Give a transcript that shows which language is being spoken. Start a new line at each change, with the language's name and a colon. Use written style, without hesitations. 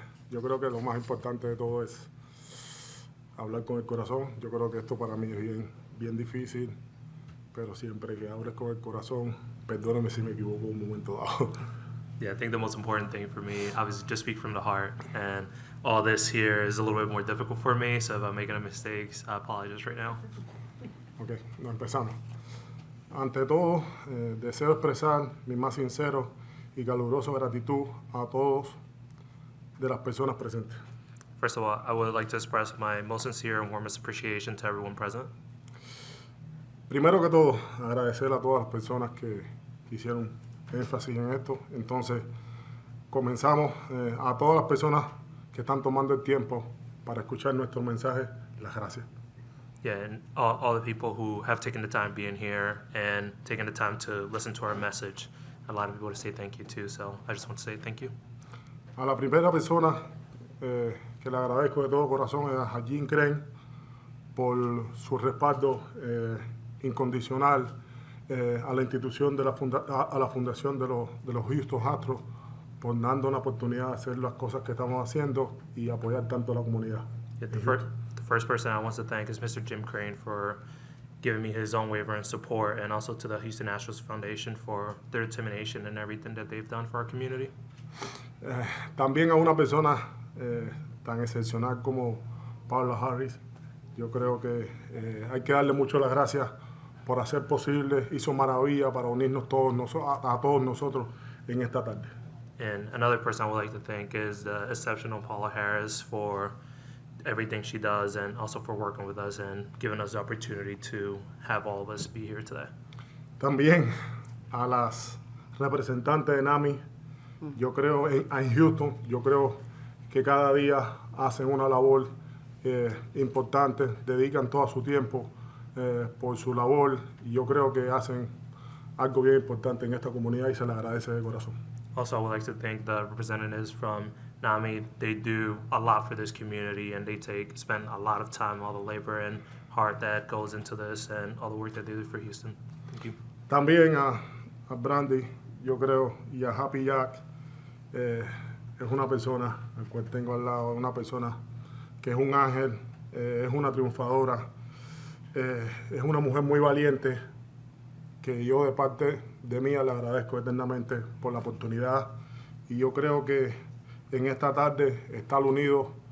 Spanish: Yo creo que lo más importante de todo es hablar con el corazón. Yo creo que esto para mí es bien difícil, pero siempre que hables con el corazón, perdóname si me equivoco en un momento dado.
English: Yeah, I think the most important thing for me, obviously, just speak from the heart. And all this here is a little bit more difficult for me, so if I'm making a mistakes, I apologize right now.
Spanish: Ok, nos empezamos. Ante todo, deseo expresar mi más sincero y calurosa gratitud a todos de las personas presentes.
English: First of all, I would like to express my most sincere and warmest appreciation to everyone present.
Spanish: Primero que todo, agradecer a todas las personas que hicieron énfasis en esto. Entonces, comenzamos a todas las personas que están tomando el tiempo para escuchar nuestro mensaje, las gracias.
English: Yeah, and all the people who have taken the time being here and taken the time to listen to our message. A lot of people to say thank you to, so I just want to say thank you.
Spanish: A la primera persona que le agradezco de todo corazón es a Jim Crane por su respaldo incondicional a la institución de a la fundación de los Houston Astros, por dando una oportunidad de hacer las cosas que estamos haciendo y apoyar tanto a la comunidad.
English: Yeah, the first person I want to thank is Mr. Jim Crane for giving me his own waiver and support, and also to the Houston Astros Foundation for their determination and everything that they've done for our community.
Spanish: También a una persona tan excepcional como Paula Harris. Yo creo que hay que darle mucho las gracias por hacer posible, hizo maravilla para unirnos a todos nosotros en esta tarde.
English: And another person I would like to thank is the exceptional Paula Harris for everything she does, and also for working with us and giving us the opportunity to have all of us be here today.
Spanish: También a las representantes de NAMI, yo creo en Houston, yo creo que cada día hacen una labor importante, dedican todo su tiempo por su labor, y yo creo que hacen algo bien importante en esta comunidad y se les agradece de corazón.
English: Also, I would like to thank the representatives from NAMI. They do a lot for this community, and they spend a lot of time, all the labor and heart that goes into this, and all the work that they do for Houston. Thank you.
Spanish: También a Brandy, yo creo, y a Happy Jack, es una persona, al cual tengo al lado, una persona que es un ángel, es una triunfadora, es una mujer muy valiente, que yo de parte de mí le agradezco eternamente por la oportunidad, y yo creo que en esta tarde estar unidos